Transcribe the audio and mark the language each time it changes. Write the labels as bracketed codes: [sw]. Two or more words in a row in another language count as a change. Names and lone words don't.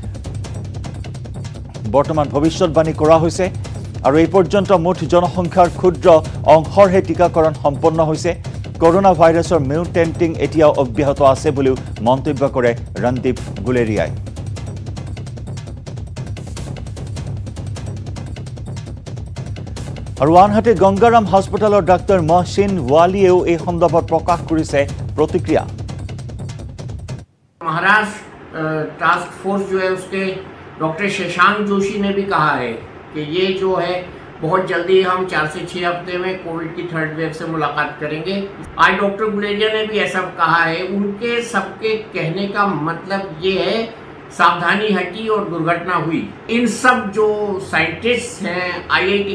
[as] বৰ্তমান ভৱিষ্যৎবাণী কৰা হৈছে আৰু এই পৰ্যন্ত মুঠ জনসংখ্যাৰ ক্ষুদ্ৰ অংশৰহে টিকাকৰণ সম্পন্ন হৈছে কৰোনা ভাইৰাছৰ মিউটেন্টিং এতিয়াও অব্যাহত আছে বুলিও মন্তব্য কৰে ৰন্দীপ গুলেৰিয়াই আৰু আনহাতে গংগাৰাম হাস্পতালৰ ডাক্তৰ মহসিন ৱালিয়েও এই সন্দৰ্ভত প্ৰকাশ কৰিছে প্ৰতিক্ৰিয়া [hi] महाराष्ट्र टास्क फोर्स जो है उसके डॉक्टर शशांक जोशी ने भी कहा है कि ये जो है बहुत जल्दी हम 4 से 6 हफ्ते में कोविड की थर्ड वेव से मुलाकात करेंगे आज डॉक्टर गुलेरिया ने भी ऐसा कहा है उनके सबके कहने का मतलब ये है सावधानी हटी और दुर्घटना हुई इन सब जो साइंटिस्ट हैं आईआईटी